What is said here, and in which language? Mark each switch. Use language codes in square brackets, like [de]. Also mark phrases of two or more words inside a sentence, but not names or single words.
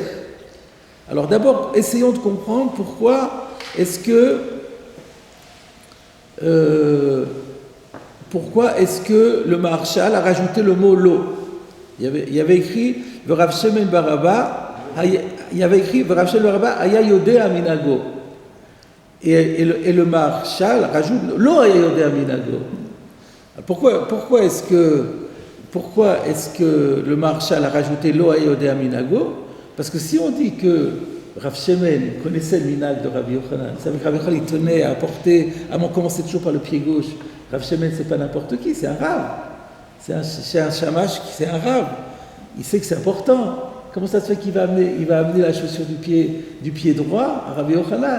[fr] Alors d'abord, essayons de comprendre pourquoi est-ce que le Maharshal a rajouté le mot lot. Il y avait écrit Rav Shemen bar Abba, il y avait écrit Rav Shemen bar Abba [he] היה יודע מנהגו. [fr] Et le Maharshal rajoute [he] לא היה יודע מנהגו. [fr] Pourquoi est-ce que le Maharshal a rajouté [he] לא היה יודע מנהגו? [fr] Parce que si on dit que Rav Shemen connaissait le minag de Rabbi Yochanan, c'est avec Rabbi Yochanan il tenait à apporter, à commencer toujours par le pied gauche. Rav Shemen c'est pas n'importe qui, c'est un Rav. C'est un shamash, c'est un Rav. Il sait que c'est important. Comment ça se fait qu'il va amener la chaussure du pied droit à Rabbi Yochanan?